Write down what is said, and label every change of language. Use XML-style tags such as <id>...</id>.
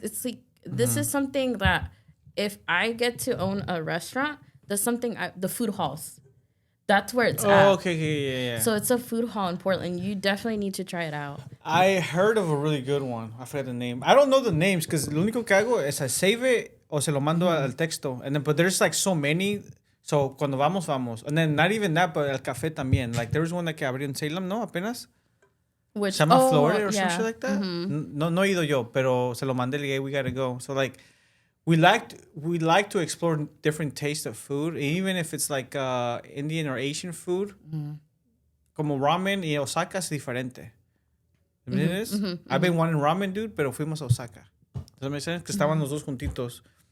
<en>It's like this is something that if I get to own a restaurant, there's something the food halls. That's where it's at. Oh, okay, yeah. So it's a food hall in Portland. You definitely need to try it out. I heard of a really good one. I forget the name. I don't know the names because</en> <es>lo único que hago es</es> <en>I save it</en> <es>o se lo mando al texto.</es> <en>And then, but there's like so many.</en> <es>So cuando vamos.</es> <en>And then not even that, but</en> <es>el café también.</es> <en>Like there was one that</en> <es>que abrió en Salem, ¿no? Apenas.</es> <en>Which</en> <es>Se llama Florida or</es> <en>yeah. some shit like that.</en> <es>No he ido yo, pero se lo mandé. Le dije,</es> <en>we gotta go. So like, we like to explore different tastes of food, even if it's like Indian or Asian food.</en> <es>Como ramen y Osaka es diferente. ¿Entiendes?</es> <en>I've been wanting ramen, dude,</en> <es>pero fuimos a Osaka.</es> <en>Does that make sense?</en> <es>Que estaban los dos juntitos.</es>